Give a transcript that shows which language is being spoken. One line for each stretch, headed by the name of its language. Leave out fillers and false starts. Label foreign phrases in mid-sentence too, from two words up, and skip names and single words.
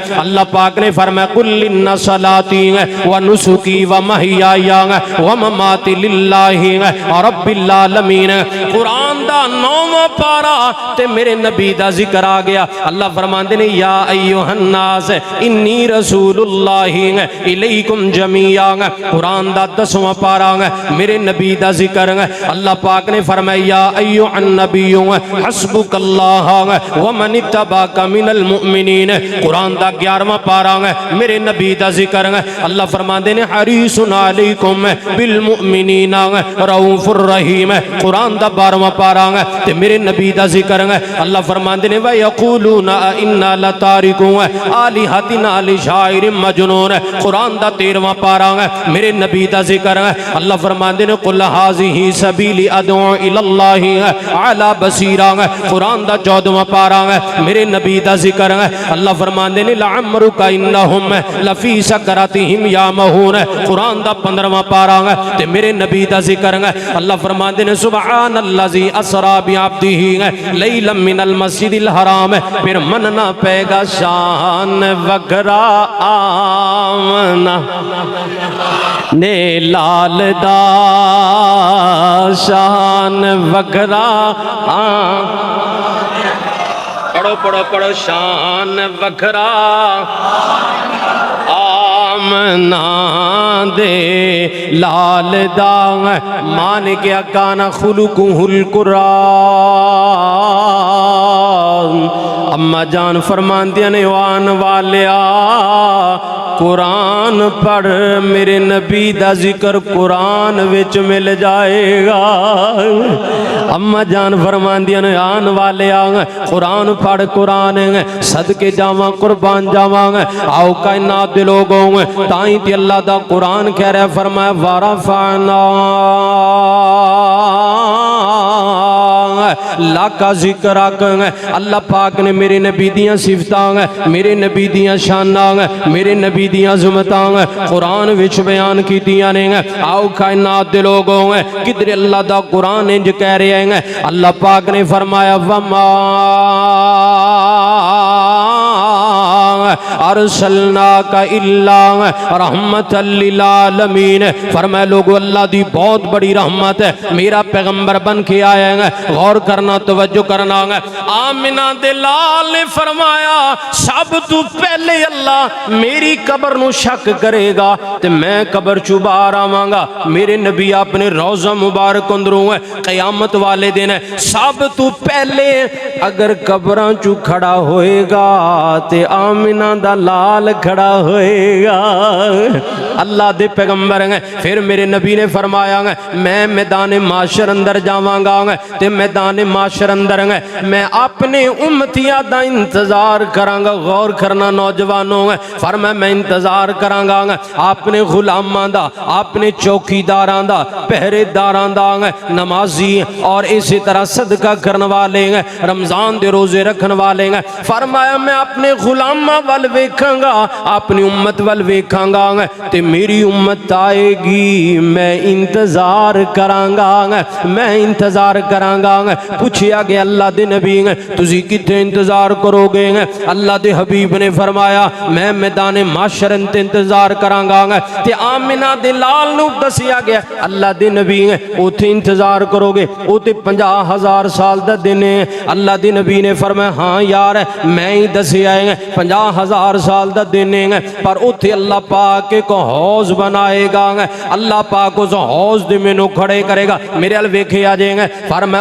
Punjabi: اللہ پاک نے فرمایا
Arabic: قل ان صلاتی و نسکی و محیای و مماتی للہ رب العالمین،
Punjabi: قرآن دا 9واں پارا تے میرے نبی دا ذکر آ گیا۔ اللہ فرماندے نے
Arabic: یا ایوہ الناس انی رسول اللہ الیکم جمیعا،
Punjabi: قرآن دا 10واں پارا ہے میرے نبی دا ذکر ہے۔ اللہ پاک نے فرمایا
Arabic: یا ایوہ النبی حسبک اللہ ومن اتبعک من المؤمنین،
Punjabi: قرآن دا 11واں پارا ہے میرے نبی دا ذکر ہے۔ اللہ فرماندے نے
Arabic: حریص علیکم بالمؤمنین رؤوف الرحیم،
Punjabi: قرآن دا 12واں پارا ہے تے میرے نبی دا ذکر ہے۔ اللہ فرماندے نے
Arabic: وَيَقُولُونَ إِنَّا لَتَارِكُونَ آلِهَتِنَا لِشَاعِرٍ مَجْنُونٍ،
Punjabi: قرآن دا 13واں پارا ہے میرے نبی دا ذکر ہے۔ اللہ فرماندے نے
Arabic: قُلْ هَٰذِهِ سَبِيلِي أَدْعُو إِلَى اللَّهِ عَلَىٰ بَصِيرَةٍ،
Punjabi: قرآن دا 14واں پارا ہے میرے نبی دا ذکر ہے۔ اللہ فرماندے نے
Arabic: لَعَمْرُكَ إِنَّهُمْ لَفِي سَكْرَتِهِمْ يَعْمَهُونَ،
Punjabi: قرآن دا 15واں پارا ہے تے میرے نبی دا ذکر ہے۔ اللہ فرماندے نے
Arabic: سبحان الذی اسرا بعبدہ لیلا من المسجد الحرام،
Punjabi: پھر مننا پے گا شان وغیرہ آمنا نے لال دا شان وکھرا پڑھو پڑھو پڑھو شان وکھرا آمنا دے لال دا مان کیا
Arabic: کانا خلقہ القرآن
Punjabi: اما جان فرمان دیا نے وان والیا قرآن پڑھ میرے نبی دا ذکر قرآن وچ مل جائے گا اما جان فرمان دیا نے آن والے آنگا قرآن پڑھ قرآن ہے صدقے جاواں قربان جاواں آؤ کائنات دے لوگوں تائیں تی اللہ دا قرآن کہہ رہا ہے فرمایا وَرَفَعْنَا لاکا ذکر آکھیں اللہ پاک نے میرے نبی دیاں صفتاں میرے نبی دیاں شاناں میرے نبی دیاں عظمتاں قرآن وچ بیان کی دیاں نے آؤ کائنات دے لوگوں کدھر اللہ دا قرآن انج کہہ رہے ہیں اللہ پاک نے فرمایا وَمَا
Arabic: ارسلناک الا رحمت للعالمین
Punjabi: فرمائے لوگو اللہ دی بہت بڑی رحمت ہے میرا پیغمبر بن کے آئے ہیں غور کرنا توجہ کرنا آمنہ دلال نے فرمایا سب تو پہلے اللہ میری قبر نو شک کرے گا تے میں قبر چو باہر آواں گا میرے نبی اپنے روضہ مبارک اندروں قیامت والے دن سب تو پہلے اگر قبراں چو کھڑا ہوئے گا تے آمنہ دا لال کھڑا ہوئے گا اللہ دے پیغمبر ہیں پھر میرے نبی نے فرمایا میں میدان معاشر اندر جاواں گا تے میدان معاشر اندر میں اپنے امتیاں دا انتظار کراں گا غور کرنا نوجوانوں فرمایا میں انتظار کراں گا اپنے غلاماں دا اپنے چوکیداراں دا پہرے داراں دا نمازی اور اسی طرح صدقہ کرنے والے رمضان دے روزے رکھن والے فرمایا میں اپنے غلاماں وال ویکھاں گا اپنی امت وال ویکھاں گا تے میری امت آئے گی میں انتظار کراں گا میں انتظار کراں گا پوچھیا گیا اللہ دے نبی تسی کتے انتظار کرو گے اللہ دے حبیب نے فرمایا میں میدان معاشر انتظار کراں گا تے آمنہ دے لال نو دسیا گیا اللہ دے نبی اوتھے انتظار کرو گے اوتھے 50,000 سال دا دن ہے اللہ دے نبی نے فرمایا ہاں یار میں ہی دسیا ہے 50,000 سال دا دن ہے پر اوتھے اللہ پاک کو حوض بنائے گا اللہ پاک اس حوض دے مینوں کھڑے کرے گا میرے ال ویکھے آ جائیں گے فرمایا